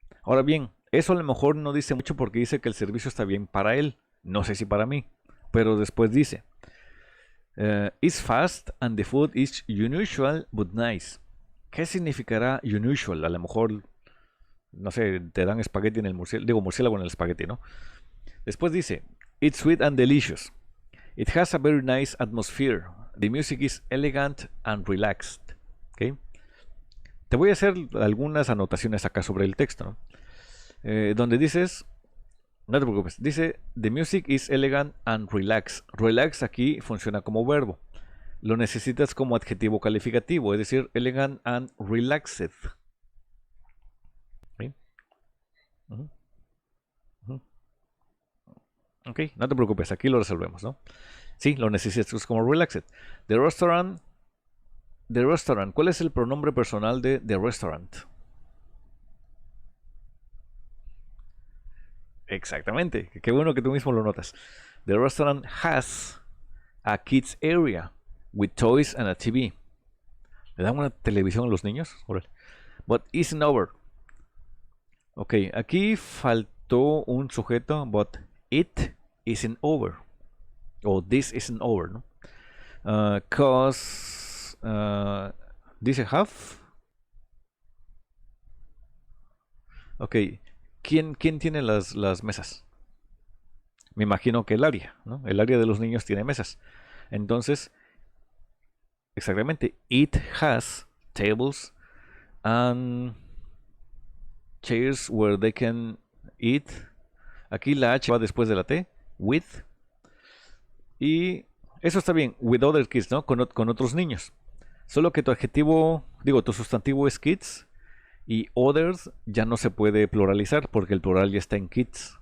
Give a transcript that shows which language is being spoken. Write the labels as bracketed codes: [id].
[es] Ahora bien, eso a lo mejor no dice mucho porque dice que el servicio está bien para él. No sé si para mí. Pero después dice, [en] it's fast and the food is unusual but nice. [es] ¿Qué significará unusual? A lo mejor, no sé, te dan espagueti en el murciélago, digo murciélago en el espagueti, ¿no? Después dice, [en] it's sweet and delicious. It has a very nice atmosphere. The music is elegant and relaxed. ¿Okay? [es] Te voy a hacer algunas anotaciones acá sobre el texto, ¿no? Donde dices, no te preocupes, dice, [en] the music is elegant and relaxed. [es] Relax aquí funciona como verbo. Lo necesitas como adjetivo calificativo, es decir, [en] elegant and relaxed. [es] ¿Sí? Ujú, ujú. Ok, no te preocupes, aquí lo resolvemos, ¿no? Sí, lo necesitas como relaxed. The restaurant, ¿cuál es el pronombre personal de the restaurant? Exactamente, qué bueno que tú mismo lo notas. [en] The restaurant has a kids area with toys and a TV. [es] ¿Le dan una televisión a los niños? Órale. [en] But isn't over. Ok, [es] aquí faltó un sujeto, [en] but it isn't over. O this isn't over, ¿no? Cause dice have. [es] Ok, ¿quién tiene las mesas? Me imagino que el área, ¿no? El área de los niños tiene mesas. Entonces, exactamente, [en] it has tables and chairs where they can eat. [es] Aquí la H va después de la T, with. Y eso está bien, [en] with other kids, [es] ¿no? Con otros niños. Solo que tu adjetivo, digo, tu sustantivo es kids y others ya no se puede pluralizar porque el plural ya está en kids.